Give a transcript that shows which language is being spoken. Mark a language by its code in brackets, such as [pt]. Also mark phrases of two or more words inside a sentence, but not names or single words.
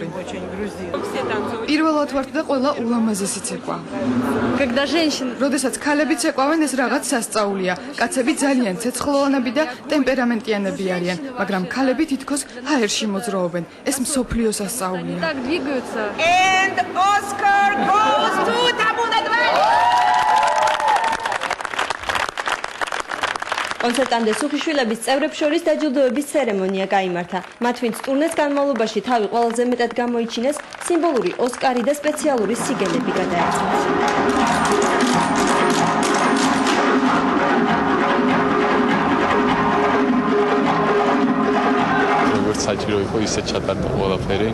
[ka] პირველად ვარ და ყველა ულამაზესი ცეკვა. როდესაც ქალები ცეკვავენ, ეს რაღაც სასწაულია. კაცები ძალიან ცეცხლოვანები და ტემპერამენტიანები არიან, მაგრამ ქალები თითქოს ჰაერში მოძრაობენ. ეს მსოფლიო სასწაულია. [en] And Oscar goes to Tabunadva. [ka] კონცერტამდე სუხიშვილების წევრებს შორის დაჯილდოების ცერემონია გაიმართა. მათ ვინც ტურნეს განმავლობაში თავი ყველაზე მეტად გამოიჩინეს, სიმბოლური ოსკარი და სპეციალური სიგელები გადაეცათ. საჭირო იყო ისე ჩატარდა ყველაფერი.